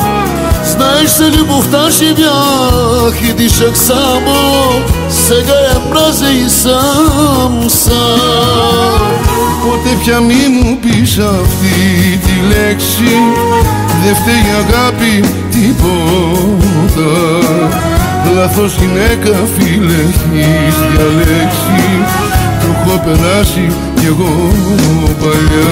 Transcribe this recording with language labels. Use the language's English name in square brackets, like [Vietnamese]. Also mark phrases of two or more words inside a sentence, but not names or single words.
[Bulgarian] Знаеш, за любовта живях и дишах само, сега я мразя и съм сам. [Greek] Ποτέ πια μη μου πεις αυτή τη λέξη, δε φταίει η αγάπη τίποτα. Λάθος γυναίκα φίλε έχεις διαλέξει, το έχω περάσει κι εγώ παλιά.